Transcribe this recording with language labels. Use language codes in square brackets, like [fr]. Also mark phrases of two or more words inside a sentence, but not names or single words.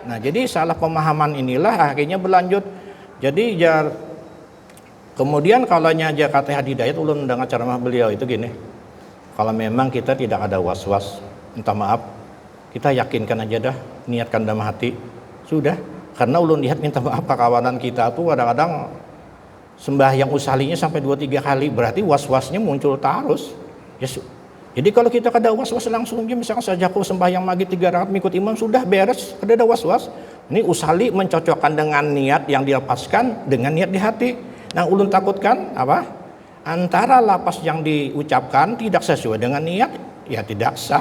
[id] Nah jadi salah pemahaman inilah akhirnya berlanjut. Jadi kemudian kalau aja kata Hidayat ulun mendengar ceramah beliau itu gini, kalau memang kita tidak ada was-was, minta maaf, kita yakinkan aja dah, niatkan dalam hati, sudah. Karena ulun lihat minta maaf kawanan kita tuh kadang-kadang sembahyang usalinya sampai 2-3 kali, berarti was-wasnya muncul terus. Jadi kalau kita kada was-was langsung aja, misalkan saja aku sembahyang maghrib 3 rakaat mengikut imam sudah beres, kada ada was-was. Ini usali mencocokkan dengan niat yang dilepaskan dengan niat di hati. Nah ulun takutkan apa? Antara lapas yang diucapkan tidak sesuai dengan niat, ya tidak sah.